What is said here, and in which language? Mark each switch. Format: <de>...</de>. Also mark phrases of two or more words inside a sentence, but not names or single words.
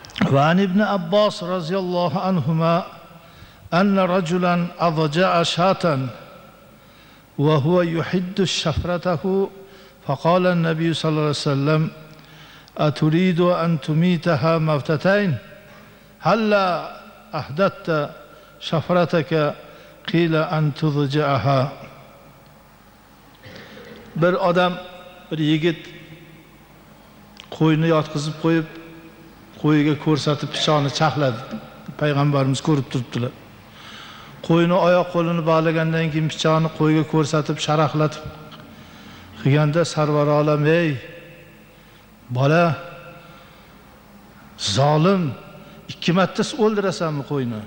<ar>وعن ابن عباس رضي الله عنهما أن رجلا أضجع شاة وهو يحد شفرته فقال النبي صلى الله عليه وسلم أتريد أن تميتها موتتين هلا أحدثت شفرتك قيل أن تضجعها.</ar> <uz>Bir odam, bir yigit qo'yni yotqizib qo'yib, qo'yiga ko'rsatib pichoqni chaqladi. Payg'ambarimiz ko'rib turibdilar. Qo'yni oyoq qo'lini bog'lagandan keyin pichoqni qo'yga ko'rsatib, sharaqlatib qilganda Sarvar olam, ey bola, zolim, 2 marta o'ldirasanmi qo'yni?</uz>